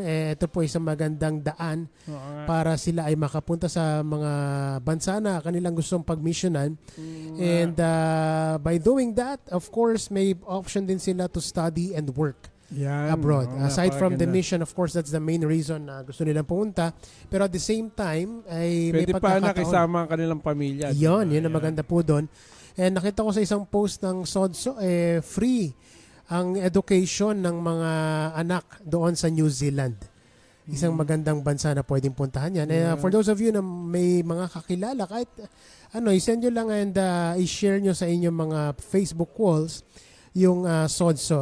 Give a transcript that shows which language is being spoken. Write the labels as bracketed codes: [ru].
[tl] Ito po isang magandang daan para sila ay makapunta sa mga bansa na kanilang gustong pag-missionan. [en] And by doing that, of course, [tl] may option din sila [en] to study and work abroad. Aside from the mission, of course, that's the main reason [tl] na gusto nilang pumunta. [en] Pero at the same time, [tl] ay may pwede pa nakisama ang kanilang pamilya. Yun ang maganda po doon. And nakita ko sa isang post ng Sodso, free ang education ng mga anak doon sa New Zealand. Isang magandang bansa na pwedeng puntahan yan. [en] For those of you [tl] na may mga kakilala, kahit i-send nyo lang and i-share nyo sa inyong mga Facebook walls yung Sodso.